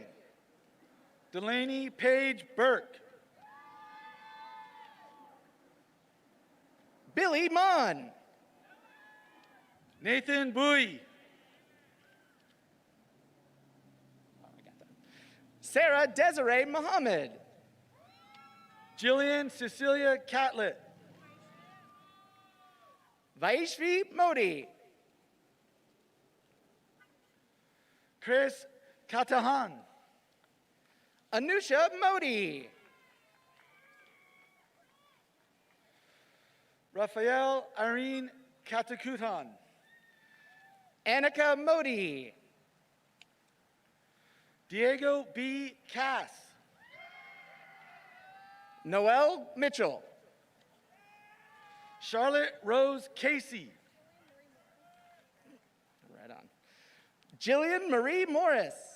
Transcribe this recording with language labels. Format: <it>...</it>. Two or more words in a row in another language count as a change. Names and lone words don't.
<en>Delaney Page Burke. Billy Mon. Nathan Bowie. Sarah Desiree Muhammad. Jillian Cecilia Catlett. Vaishvi Modi. Chris Katahan. Anusha Modi. Raphael Irene Katakutan. Annika Modi. Diego B. Cass. Noel Mitchell. Charlotte Rose Casey. Right on. Jillian Marie Morris.</en>